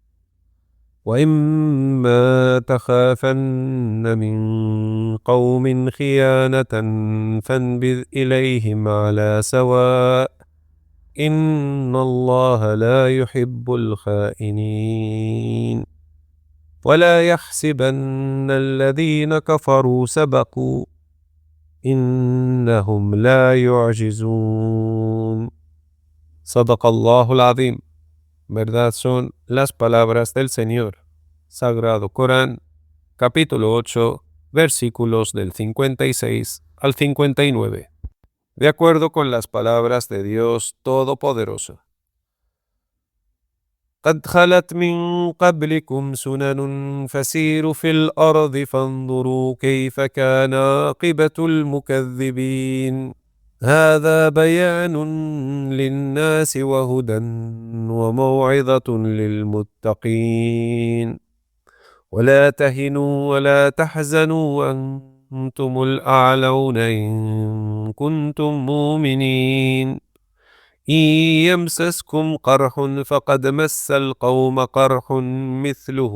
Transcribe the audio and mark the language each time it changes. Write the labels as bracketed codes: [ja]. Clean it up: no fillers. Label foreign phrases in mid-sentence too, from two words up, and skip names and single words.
[ar] وإما تخافن من قوم خيانة فانبذ إليهم على سواء إن الله لا يحب الخائنين ولا يحسبن الذين كفروا سبقوا إنهم لا يعجزون. صدق الله العظيم. [es] Verdad son las palabras del Señor. Sagrado Corán, capítulo 8, versículos del 56 al 59. De acuerdo con las palabras de Dios Todopoderoso. [ar] قد خلت من قبلكم سنن فسيروا في الأرض فانظروا كيف كان عاقبة المكذبين هذا بيان للناس وهدى وموعظة للمتقين ولا تهنوا ولا تحزنوا وأنتم الأعلون إن كنتم مؤمنين إن يمسسكم قرح فقد مس القوم قرح مثله